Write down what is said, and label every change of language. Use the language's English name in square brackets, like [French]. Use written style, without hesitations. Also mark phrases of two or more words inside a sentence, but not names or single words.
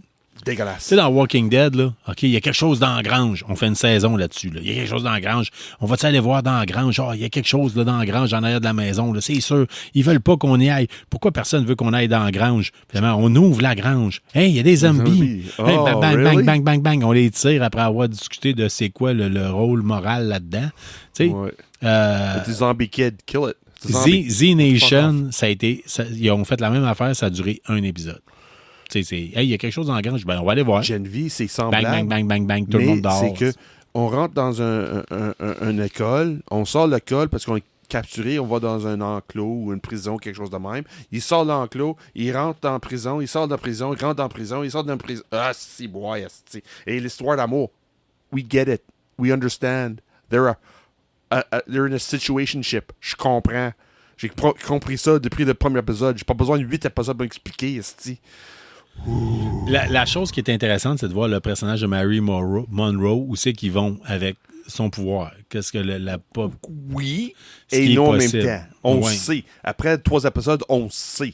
[French] Dégueulasse. Tu sais, dans Walking Dead, là, OK, il y a quelque chose dans la grange. On fait une saison là-dessus. Là. Il y a quelque chose dans la grange. On va-tu aller voir dans la grange? Il y a quelque chose là, dans la grange, en arrière de la maison. Là. C'est sûr. Ils veulent pas qu'on y aille. Pourquoi personne veut qu'on aille dans la grange? Finalement, on ouvre la grange. Hey, il y a des zombies. Hey, bang, bang, really? bang, bang, bang. On les tire après avoir discuté de c'est quoi le rôle moral là-dedans. Tu sais. Ouais. Des [English] zombie kids, kill it. [French] Z-Nation, ils ont fait la même affaire, ça a duré un épisode. Hey, il y a quelque chose dans la grange, ben on va aller voir. Gen V, c'est semblable. Bang, bang, bang, bang, bang, tout le monde dort. C'est que on rentre dans une école, on sort de l'école parce qu'on est capturé, on va dans un enclos ou une prison, quelque chose de même. Il sort de l'enclos, il rentre en prison, il sort de la prison, il rentre en prison, il sort de la prison. Ah, si, boy, et l'histoire d'amour. [English] We get it. We understand. They're in a situationship. [French] Je comprends. J'ai compris ça depuis le premier épisode. J'ai pas besoin de 8 épisodes pour m'expliquer, esti. La chose qui est intéressante, c'est de voir le personnage de Mary Monroe, où c'est qu'ils vont avec son pouvoir. Qu'est-ce que la pop. Oui, et non en même temps. On sait. Après 3 épisodes, on sait.